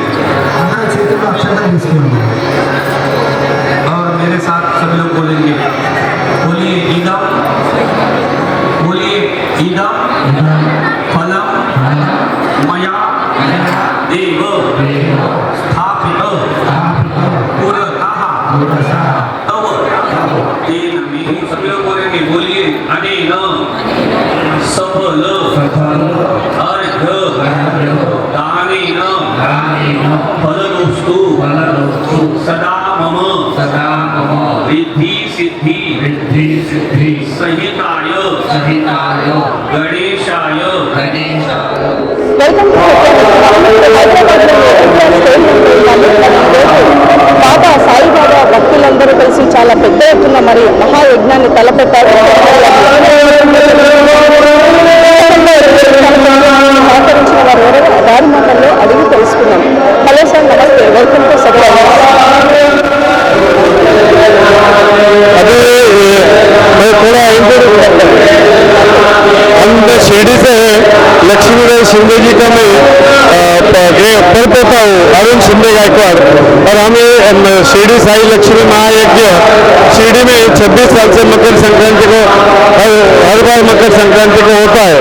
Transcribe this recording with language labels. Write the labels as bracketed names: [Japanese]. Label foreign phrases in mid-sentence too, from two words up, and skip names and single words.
[Telugu] అందరూ చేతుల్లో అక్షరాలు తీసుకోండి [Hindi] और मेरे साथ सभी लोग बोलेंगे, बोलिए इदम, बोलिए [Sanskrit] इदम फलम मया देव स्थापित पुरतः तव तेन मे। [Hindi] सभी लोग बोलेंगे, बोलिए [Sanskrit] अनेन सफल अर्घ दानेन फलदोस्तु सदा मम रिद्धि सिद्धि सहिताय गणेशाय [English] welcome to [Telugu] బాబా సాయిబాబా భక్తులందరూ కలిసి చాలా పెద్ద ఎత్తున మరి మహాయజ్ఞాన్ని తలపెట్టారు. సహకరించిన వారు ఎవరో వారి మాటల్లో అడిగి తెలుసుకున్నాం. [English] hello sir, [Telugu] నమస్తే, [English] welcome to [Telugu] సత్యం. [Hindi] अभी मैं थोड़ा हम शिरडी से लक्ष्मीबाई शिंदे जी का मैं परपोता हूँ, अरुण शिंदे गायकवाड़, और हम शिरडी साई लक्ष्मी महायज्ञ शिरडी में 26 साल से मकर संक्रांति को हर बार मकर संक्रांति को होता है।